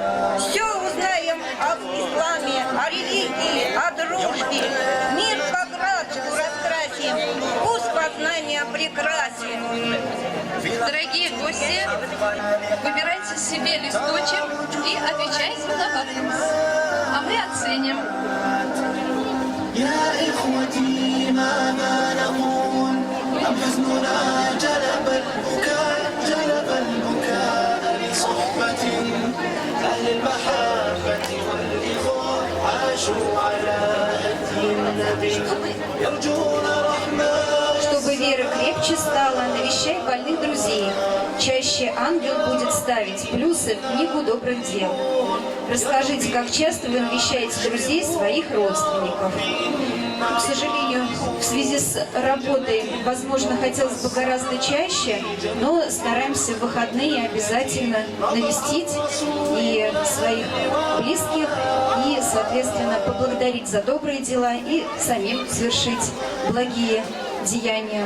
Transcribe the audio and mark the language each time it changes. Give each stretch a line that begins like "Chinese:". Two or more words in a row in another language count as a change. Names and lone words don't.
Russian: Все узнаем об исламе, о религии, о дружбе. Мир по краску раскрасим, вкус познания прекрасен. Дорогие гости, выбирайте себе листочек и отвечайте на вопрос. А мы оценим.
Arabic: يا إخوتي ماذا نقول أم حزننا جلب البكاء لصحبة أهل المحبة والإخوة عاشوا على هدي النبي يرجون رحمة.
Russian: Чтобы вера крепче стала, навещай больных друзей. Чаще ангел будет ставить плюсы в книгу добрых дел. Расскажите, как часто вы навещаете друзей своих родственников. К сожалению, в связи с работой, возможно, хотелось бы гораздо чаще, но стараемся в выходные обязательно навестить и своих близких, и, соответственно, поблагодарить за добрые дела и самим совершить благие деяния.